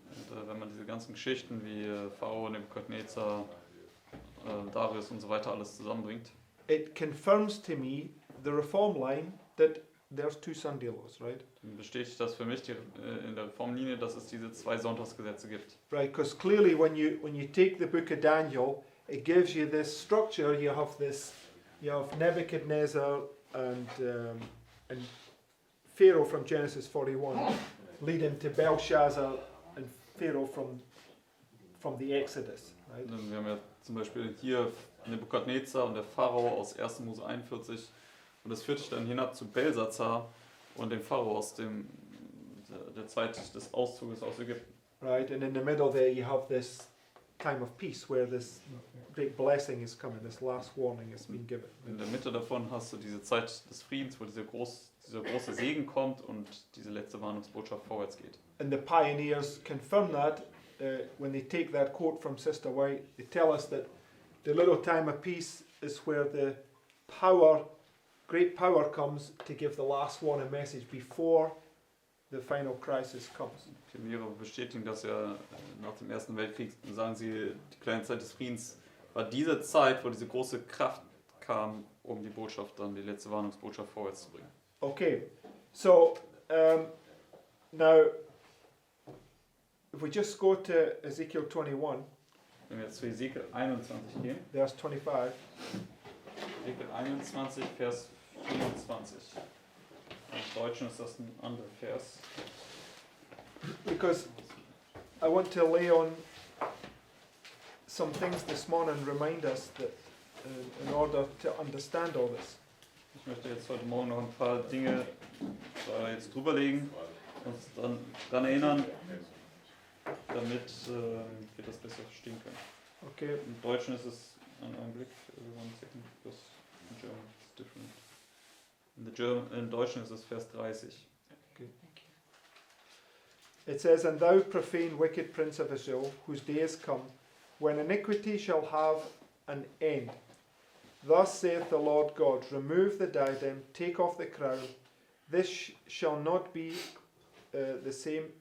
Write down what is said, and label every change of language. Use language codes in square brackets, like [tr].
[de] Und wenn man diese ganzen Geschichten wie Pharao, Nebukadnezar, Darius und so weiter alles zusammenbringt, [en] it confirms to me the reform line that there's two Sunday laws, right? [de] dann bestätigt das für mich in der Reformlinie, dass es diese zwei Sonntagsgesetze gibt. [en] Right, because clearly when you take the book of Daniel, it gives you this structure. You have Nebuchadnezzar and Pharaoh from Genesis 41, leading to Belshazzar and Pharaoh from the Exodus, right? [de] Wir haben ja zum Beispiel hier Nebukadnezar und der Pharao aus 1. Mose 41 und das führt dich dann hinab zu Belshazzar und dem Pharao aus der Zeit des Auszuges aus Ägypten. [en] Right, and in the middle there you have this time of peace where this great blessing is coming, this last warning has been given. [de] In der Mitte davon hast du diese Zeit des Friedens, wo dieser große Segen kommt und diese letzte Warnungsbotschaft vorwärts geht. [en] And the pioneers confirm that when they take that quote from Sister White. They tell us that the little time of peace is where the great power comes to give the last warning message before the final crisis comes. [de] Die Pioniere bestätigen das ja nach dem Ersten Weltkrieg, sagen sie, die kleine Zeit des Friedens war diese Zeit, wo diese große Kraft kam, um die Botschaft dann, die letzte Warnungsbotschaft vorwärts zu bringen. [en] Okay, so now if we just go to Ezekiel 21, [de] Wenn wir jetzt zu Ezekiel 21 gehen, [en] verse 25, [de] Ezekiel 21, Vers 24. Im Deutschen ist das ein anderer Vers. [en] because I want to lay on some things this morning, remind us that in order to understand all this. [de] Ich möchte jetzt heute Morgen noch ein paar Dinge jetzt drüberlegen, uns daran erinnern, damit wir das besser verstehen können. [en] Okay, [de] Im Deutschen ist es, einen Augenblick, [en] one second, because in German it's different. [de] Im Deutschen ist es Vers 30. [en] it says, "And thou profane wicked prince of Israel, whose day is come, when iniquity shall have an end. Thus saith the Lord God, remove the diadem, take off the crown. This shall not be the same.